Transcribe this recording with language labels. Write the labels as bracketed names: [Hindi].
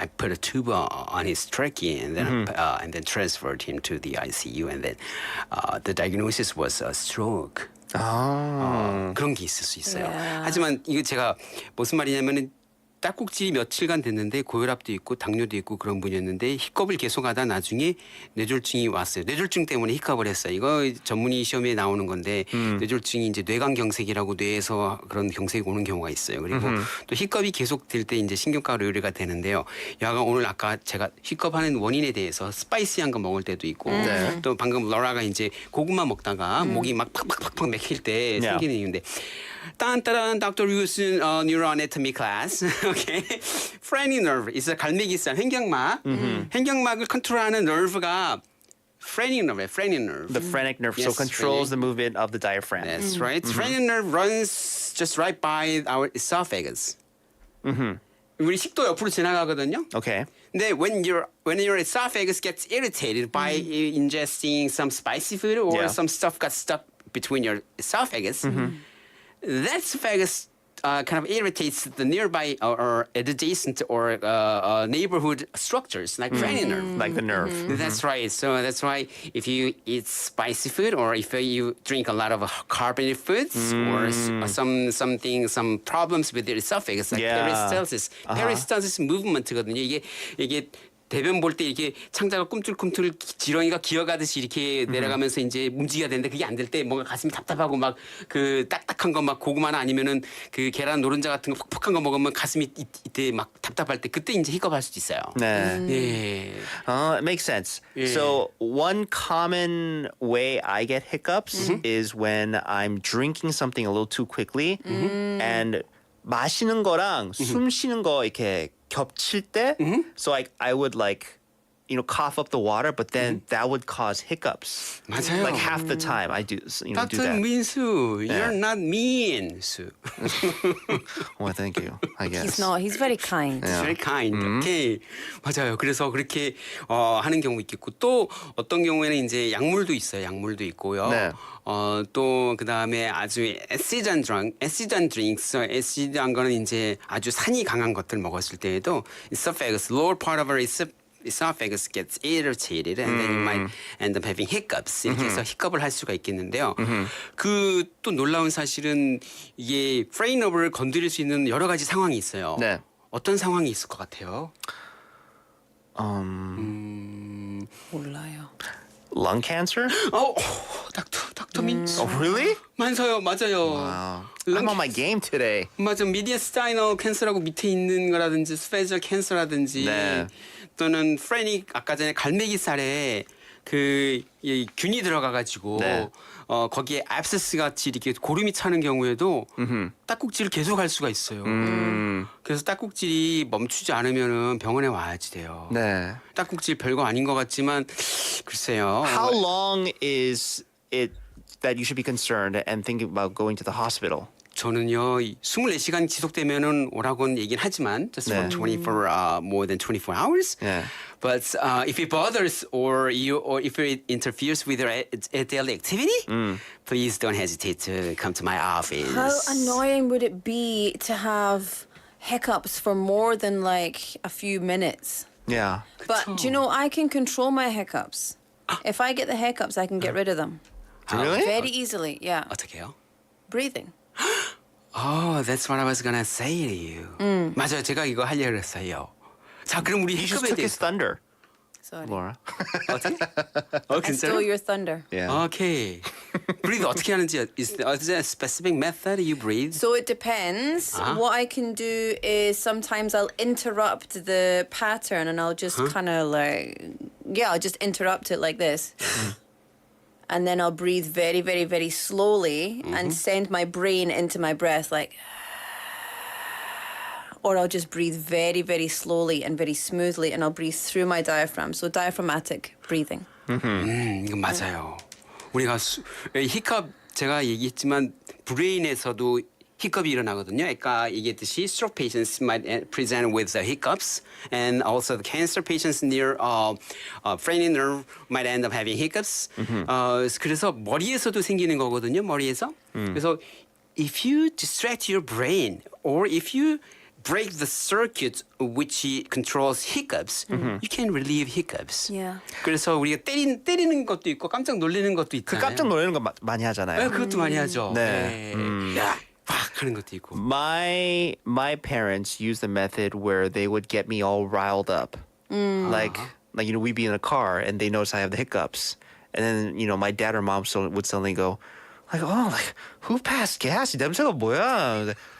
[English] I put a tube on his trachea, and then transferred him to the ICU. And then the diagnosis was a stroke. [Korean] 그런 게 있을 수 있어요. 하지만 이거 제가 무슨 말이냐면은 딸꾹질이 며칠간 됐는데 고혈압도 있고 당뇨도 있고 그런 분이었는데 히컵을 계속하다 나중에 뇌졸중이 왔어요. 뇌졸중 때문에 히컵을 했어요. 이거 전문의 시험에 나오는 건데 뇌졸중이 이제 뇌관경색이라고 뇌에서 그런 경색이 오는 경우가 있어요. 그리고 또 히컵이 계속될 때 이제 신경과로 의뢰가 되는데요. 여하간 오늘 아까 제가 히컵하는 원인에 대해서 스파이시한 거 먹을 때도 있고 또 방금 러라가 이제 고구마 먹다가 목이 막 팍팍팍팍 맥힐 때 생기는 이유인데 딴따란 Dr. [English] Yu's neuroanatomy class. Okay. Phrenic nerve is a [Korean] 갈매기살 횡격막. 횡격막을 컨트롤하는 nerve가 phrenic nerve. [English] The phrenic nerve, so Yes, controls phrenic. the movement of the diaphragm. That's right. Phrenic nerve runs just right by our esophagus. [Korean] 우리 식도 옆으로 지나가거든요. [English] Okay. 근데 when your esophagus gets irritated by ingesting some spicy food or some stuff got stuck between your esophagus, that esophagus kind of irritates the nearby or adjacent or neighborhood structures like phrenic nerve. Like the nerve. That's right. So that's why if you eat spicy food or if you drink a lot of carbonated foods or some problems with your esophagus, like peristalsis movement거든요. [Korean] 이게 대변 볼 때 이렇게 창자가 꿈틀꿈틀 지렁이가 기어가듯이 이렇게 내려가면서 이제 움직여야 되는데 그게 안 될 때 뭔가 가슴이 답답하고 막 그 딱딱한 거 막 고구마나 아니면은 그 계란 노른자 같은 거 퍽퍽한 거 먹으면 가슴이 이때 막 답답할 때 그때 이제 히컵할 수도 있어요. 네. 예. [English] It makes sense. So one common way I get hiccups is when I'm drinking something a little too quickly and [Korean] 마시는 거랑 숨 쉬는 거 이렇게 겹칠 때, [English] so I would cough up the water, but then that would cause hiccups. [Korean] 맞아요. [English] Like half the time I do, do Dr. that. 민수, you're not mean, 수. Well, thank you. I guess. He's not. He's very kind. It's very kind. Okay. [Korean] 맞아요. 그래서 그렇게 하는 경우 있겠고 또 어떤 경우에는 이제 약물도 있어요. 약물도 있고요. 네. 또 그다음에 아주 애시드한 drinks, 애시드한 거는 이제 아주 산이 강한 것들 먹었을 때에도 [English] esophagus, lower part of our esophagus gets irritated and then you might end up having hiccups. [Korean] 이렇게 해서 히컵을 할 수가 있겠는데요. 그 또 놀라운 사실은 이게 phrenic nerve를 건드릴 수 있는 여러 가지 상황이 있어요. 네. 어떤 상황이 있을 것 같아요? 몰라요. [English] Lung cancer? [Korean] 닥터 민수. [English] Oh, really? [Korean] 맞아요. [English] Wow. I'm on my game today. [Korean] 맞아. 미디어스타이널 캔서라고 밑에 있는 거라든지 스페셜 캔서라든지 네. 또는 프레닉 아까 전에 갈매기살에 이 균이 들어가가지고 네. 거기에 앱세스 같이 이렇게 고름이 차는 경우에도 딱꼭질을 계속 할 수가 있어요. 그래서 딱꼭질이 멈추지 않으면은 병원에 와야지 돼요. 네. 딱꼭질 별거 아닌 것 같지만 글쎄요. [English] How long is it that you should be concerned and thinking about going to the hospital? [Korean] 저는요 24시간 지속되면은 오라고는 얘기는 하지만 [English] just for 24 more than 24 hours. Yeah. But if it bothers or if it interferes with your daily activity, please don't hesitate to come to my office. How annoying would it be to have hiccups for more than like a few minutes? Yeah. But do you know, I can control my hiccups. If I get the hiccups, I can get rid of them. Really? Very easily, yeah. [Korean] 어떻게요? [English] Breathing. Oh, that's what I was gonna say to you. [Korean] 맞아요, 제가 이거 하려고 했어요. 자, 그럼 우리 [English] You just [Korean] 히컵에 [English] took his [Korean] 대해서 [English] thunder, Sorry. Laura. [Korean] 어떻게? [English] I stole your thunder. Yeah. [Korean] 오케이. [English] breathe [Korean] 어떻게 하는지 [English] is there a specific method you breathe? So it depends. What I can do is sometimes I'll interrupt the pattern and I'll just kind of like, I'll just interrupt it like this. And then I'll breathe very, very, very slowly and send my brain into my breath like, or I'll just breathe very, very slowly and very smoothly and I'll breathe through my diaphragm. So diaphragmatic breathing. [Korean] 이건 맞아요. 우리가 히컵 제가 얘기했지만 브레인에서도 히컵이 일어나거든요. 아까 얘기했듯이 [English] stroke patients might present with the hiccups, and also the cancer patients near brain nerve might end up having hiccups. [Korean] 그래서 머리에서도 생기는 거거든요. 머리에서. [English] 그래서 if you distract your brain, or if you break the circuit which controls hiccups, you can relieve hiccups. Yeah. [Korean] 그래서 우리가 때리는 것도 있고 깜짝 놀라는 것도 있잖아요. 그 깜짝 놀라는 거 많이 하잖아요. 네, 그것도 많이 하죠. 네. 야, 팍 하는 것도 있고. [English] My parents used the method where they would get me all riled up. Like you know, we'd be in a car and they notice I have the hiccups. And then, you know, my dad or mom would suddenly go, like, oh, like, who passed gas? [Korean] 이 냄새가 뭐야?